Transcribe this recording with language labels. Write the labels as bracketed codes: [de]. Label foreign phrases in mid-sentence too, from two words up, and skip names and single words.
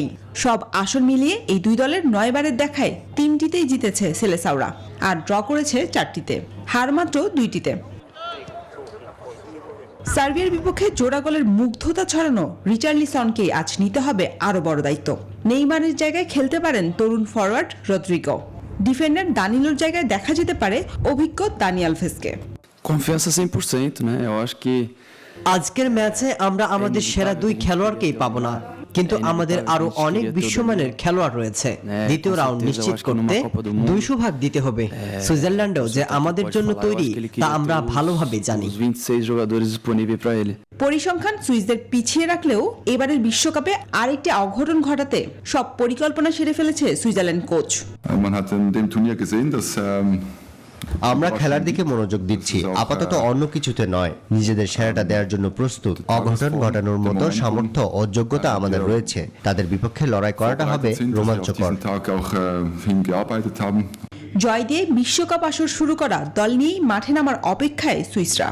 [bn] সব আসর মিলিয়ে এই দুই দলের 9 বারের দেখায় 3টিতেই জিতেছে সেলেসাওরা, আর ড্র করেছে 4টিতে, হার মাত্র 2টিতে। সার্বিয়ার বিপক্ষে জোড়া গোলের মুগ্ধতা ছড়ানো রিচার্লিসনকে আজ নিতে হবে আরো বড় দায়িত্ব। নেইমারের জায়গায় খেলতে পারেন তরুণ ফরওয়ার্ড রদ্রিগো। ডিফেন্ডার দানিলোর জায়গায় দেখা যেতে পারে অভিজ্ঞ দানি আলভেসকে। [pt] Confiança 100%, né? Eu acho que [bn] আজকের ম্যাচে আমরা আমাদের সেরা দুই খেলোয়াড়কেই পাবো না, কিন্তু আমাদের আরো অনেক বিশ্বমানের খেলোয়াড় রয়েছে। দ্বিতীয় রাউন্ড নিশ্চিত করতে 200 ভাগ দিতে হবে। সুইজারল্যান্ডও যে আমাদের জন্য তৈরি তা আমরা ভালোভাবে জানি। [pt] os 26 jogadores disponíveis para ele. [bn] পরিসংখ্যান সুইসদের পিছিয়ে রাখলেও এবারের বিশ্বকাপে আরেকটি অঘটন ঘটাতে সব পরিকল্পনা সেরে ফেলেছে সুইজারল্যান্ড কোচ। [de] Man hat in dem Turnier gesehen, dass [bn] আমরা খেলার দিকে মনোযোগ দিচ্ছি, আপাতত অন্য কিছুতে নয়। নিজেদের সেরাটা দেওয়ার জন্য প্রস্তুত। অঘটন ঘটানোর মতো সামর্থ্য ও যোগ্যতা আমাদের রয়েছে। তাদের বিপক্ষে লড়াই করাটা হবে রোমাঞ্চকর। জয় দিয়ে বিশ্বকাপ আসর শুরু করা দল নিয়েই মাঠে নামার অপেক্ষায় সুইসরা।